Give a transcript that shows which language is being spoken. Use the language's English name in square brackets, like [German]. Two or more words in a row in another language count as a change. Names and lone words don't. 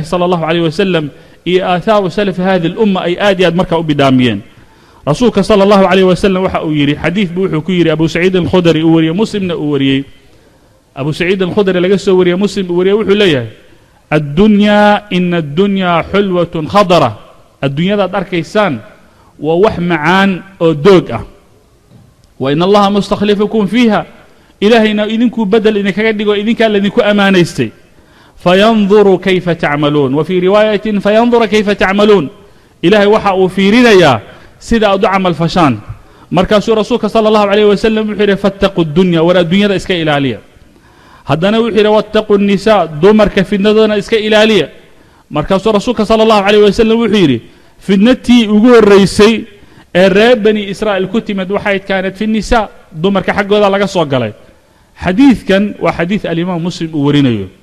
[Arabic] صلى الله عليه وسلم [Somali] iyo [Arabic] آثار سلف هذه الأمة [Somali] ay aadiyad marka u bidaamiyeen rasuulka [Arabic] صلى الله عليه وسلم [Somali] waxa uu yiri xadiis buu wuxuu ku yiri Abu Sa'id al-Khudri uu wariyay Muslimna uu wariyay Abu Sa'id al-Khudri laga soo wariyay Muslim uu wariyay wuxuu leeyahay [Arabic] الدنيا إن الدنيا حلوة خضرة [Somali] ad-dunyada darkaysan wa wax macaan oo doog [Arabic] وإن الله مستخلفكم فيها [Somali] ilahina idinku badal idinkaga dhigo idinka ladinku amaanaystay [Arabic] فينظر كيف تعملون وفي رواية فينظر كيف [Somali] ta'malun ilahi waxa uu fiirinayaa sida aad u camal fashaan markaasuu rasuulka [Arabic] صلى الله عليه وسلم [Somali] wuxuu yidhi [Arabic] فاتقوا الدنيا [Somali] war adduunyada iska ilaaliya haddana wuxuu yidhi [Arabic] واتقوا النساء [Somali] dumarka fidnadoodana iska ilaaliya markaasuu rasuulka [Arabic] صلى الله عليه وسلم [Somali] wuxuu yidhi fidnatii ugu horraysay ee reer bani israa'iil ku timid waxay [Arabic] كانت في النساء [Somali] dumarka xaggooda laga soo galay xadiidkan waa xadiid alimaam muslim uu warinayo